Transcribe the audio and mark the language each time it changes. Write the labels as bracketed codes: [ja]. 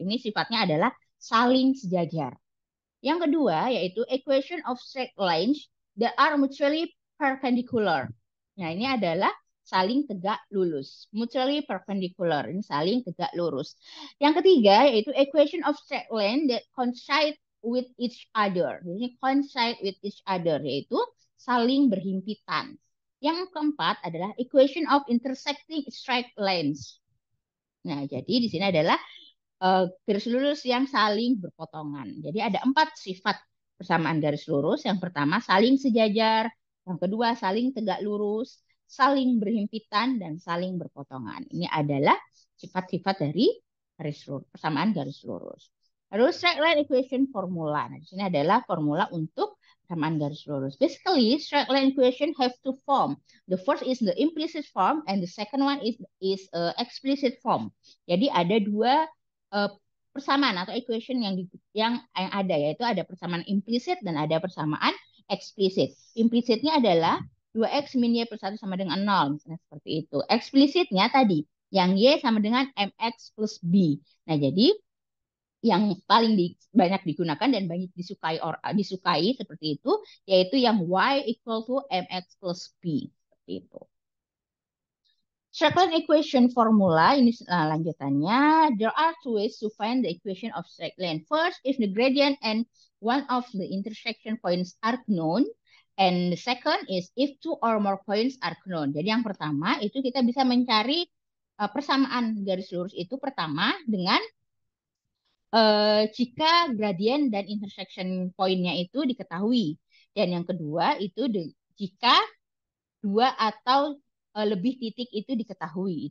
[id] Ini sifatnya adalah saling sejajar. Yang kedua, yaitu [en] equation of straight lines that are mutually perpendicular. [id] Nah, ini adalah saling tegak lurus. [en] Mutually perpendicular. [id] Ini saling tegak lurus. Yang ketiga, yaitu [en] equation of straight line that coincide with each other. [id] Ini [en] coincide with each other, [id] yaitu saling berhimpitan. Yang keempat adalah [en] equation of intersecting straight lines. [id] Nah, jadi di sini adalah garis lurus yang saling berpotongan. Jadi ada 4 sifat persamaan garis lurus. Yang pertama saling sejajar, yang kedua saling tegak lurus, saling berhimpitan, dan saling berpotongan. Ini adalah sifat-sifat dari persamaan garis lurus. Lalu [en] straight line equation formula. [id] Nah, di sini adalah formula untuk persamaan garis lurus. [en] Basically, straight line equation have two form. The first is the implicit form and the second one is explicit form. [id] Jadi ada dua persamaan atau equation yang ada, yaitu ada persamaan implisit dan ada persamaan eksplisit. Implisitnya adalah 2x min y plus 1 sama dengan 0, misalnya seperti itu. Eksplisitnya tadi, yang y sama dengan mx plus b. Nah, jadi yang paling banyak digunakan dan banyak disukai seperti itu, yaitu yang [en] y equal to mx plus b. [id] Seperti itu. [en] Straight line equation formula, [id] ini lanjutannya. [en] There are two ways to find the equation of straight line. First, if the gradient and one of the intersection points are known. And the second is if two or more points are known. [id] Jadi yang pertama itu kita bisa mencari persamaan garis lurus itu pertama dengan jika gradient dan intersection pointnya itu diketahui. Dan yang kedua itu jika 2 atau lebih titik itu diketahui.